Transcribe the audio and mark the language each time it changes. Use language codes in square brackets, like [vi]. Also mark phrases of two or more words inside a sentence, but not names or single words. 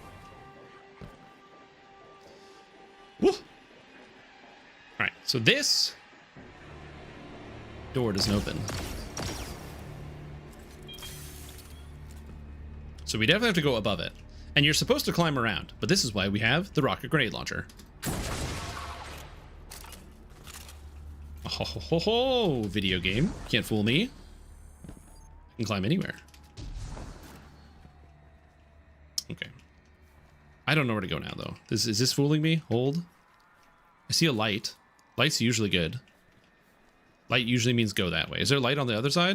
[en] Woo! Alright, so this door doesn't open. So we definitely have to go above it. And you're supposed to climb around, but this is why we have the rocket grenade launcher. Oh, ho, ho, ho, video game. Can't fool me. I can climb anywhere. Okay. I don't know where to go now, though. Is this fooling me? Hold. I see a light. Light's usually good. Light usually means go that way. Is there light on the other side?